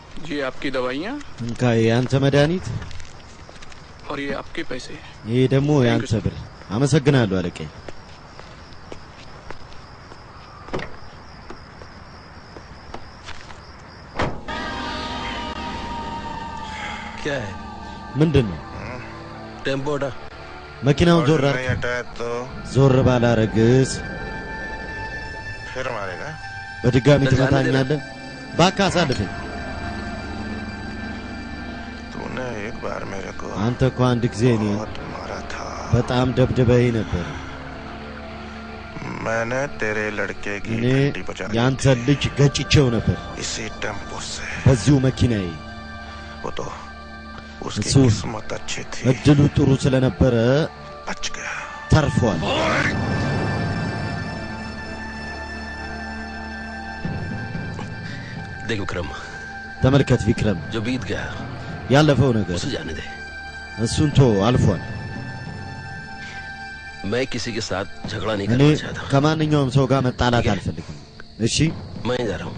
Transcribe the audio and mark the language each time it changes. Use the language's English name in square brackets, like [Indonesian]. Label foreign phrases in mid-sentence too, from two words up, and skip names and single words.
[Hindi] ये आपकी दवाइयाँ [Amharic] እንካ ያንተ መድኃኒት [Hindi] और ये आपके पैसे [Amharic] ይሄ ደግሞ ያንተ ብር አመሰግናለሁ አለቀኝ [Hindi] क्या है [Amharic] ምንድነው [Hindi] टेम्पोडा [Amharic] መኪናውን ዞር [Hindi] नहीं हटाया तो [Amharic] ዞር ባላረግስ [Hindi] फिर मारेगा [Amharic] በድጋሚ ትመታኛለህ ባካ አሳልፈኝ [Hindi] तूने एक बार मेरे को [Amharic] አንተ እኮ አንድ ጊዜ እኔን [Hindi] बहुत मारा था [Amharic] በጣም ደብድበኸኝ ነበር [Hindi] मैंने तेरे लड़के की [Amharic] እኔ [Hindi] हड्डी बचा दी [Amharic] ያንተ ልጅ ገጭቼው ነበር [Hindi] इसी टेम्पो से [Amharic] በዚሁ መኪናዬ [Hindi] वो तो उसकी सु- किस्मत अच्छी थी [Amharic] እድሉ ጥሩ ስለነበረ [Hindi] बच गया [Amharic] ተርፏል [Hindi] देख विक्रम [Amharic] ተመልከት ቪክረም [Hindi] जो बीत गया [Amharic] ያለፈው ነገር [Hindi] उसे जाने दे [Amharic] እሱን ቶ አልፏል [Hindi] मैं किसी के साथ झगड़ा नहीं [Amharic] እኔ [Hindi] करना चाहता [Amharic] ከማንኛውም ሰው ጋር መጣላት አልፈልግም እሺ [Hindi] मैं जा रहा हूँ